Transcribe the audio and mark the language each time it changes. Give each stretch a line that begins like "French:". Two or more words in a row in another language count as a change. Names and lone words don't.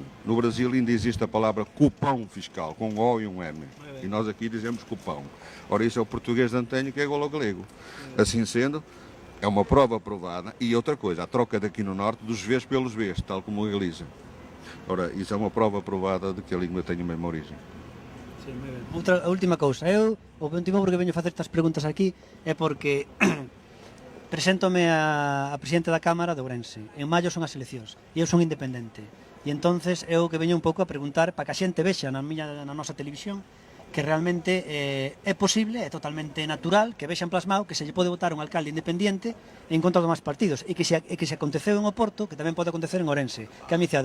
Portuguese: No Brasil ainda existe a palavra cupão fiscal, com O e um M. E nós aqui dizemos cupão. Ora, isso é o português de antanho, que é igual ao galego. Assim sendo, é uma prova provada. E outra coisa, a troca daqui no norte dos Vs pelos Vs, tal como a Galiza. Ora, isso é uma prova provada de que a língua tem a mesma origem.
Galician: Sí, moi ben. A última cousa, o último porque veño facer estas preguntas aquí é porque preséntome a presidente da Cámara de Ourense. En maio son as eleccións e eu son independente. E entonces eu que veño un pouco a preguntar para que a xente vexa na nosa televisión que realmente é posible, é totalmente natural que vexan plasmado que se lle pode votar un alcalde independiente en contra dos máis partidos e que se aconteceu en Oporto, que tamén pode acontecer en Ourense, que a mi cidade.